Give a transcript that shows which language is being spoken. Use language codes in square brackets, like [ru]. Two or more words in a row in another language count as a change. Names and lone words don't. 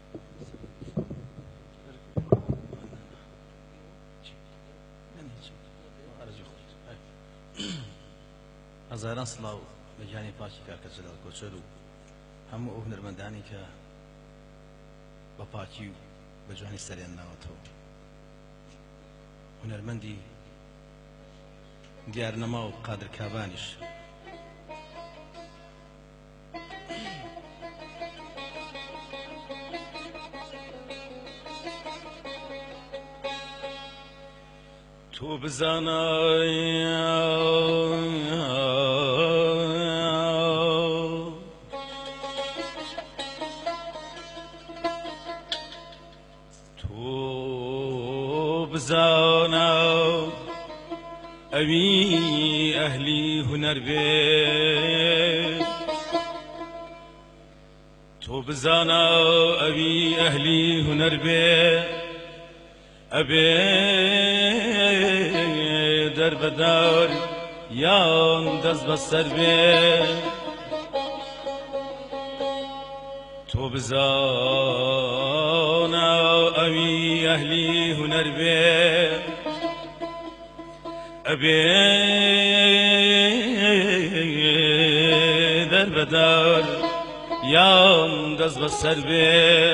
[ckb] هەزاران سڵاو بە گیانی پاکی کاکە جەلال کۆچەر و هەموو ئەو هونەرمەندانی کە بە پاکی و بە جوانی سەریان ناوەتەوە هونەرمەندی دیارنەما و قادر کابانیش تو بزانای تو بزانا ئەوی ئەهلی هونەر بێ تو بزانا ئەوی ئەهلی هونەر بێ ئەبێ دەربەدار یان دەست بەسەر بێ تو بزانا ئەوی ئەهلی هونەر بێ ئەبێ دەربەدار یان دەست بەسەر بێ